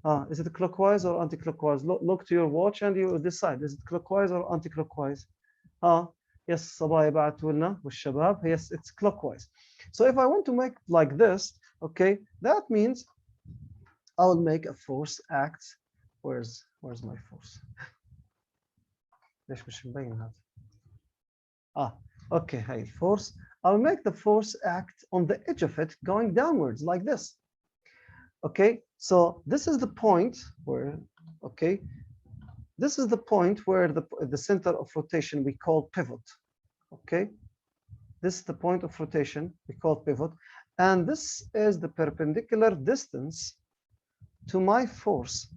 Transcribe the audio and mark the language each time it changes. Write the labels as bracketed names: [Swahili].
[English] Is it clockwise or anti-clockwise? Look to your watch and you decide, is it clockwise or anti-clockwise? Yes, [Arabic] صبايا بعتوا لنا والشباب, [English] yes, it's clockwise. So if I want to make like this, okay, that means I will make a force act. Where's my force? [Arabic] ليش مش مبين هذا؟ [English] okay, hey, force. I'll make the force act on the edge of it going downwards like this. Okay, so this is the point where, okay, this is the point where the center of rotation we call pivot. Okay, this is the point of rotation we call pivot, and this is the perpendicular distance to my force.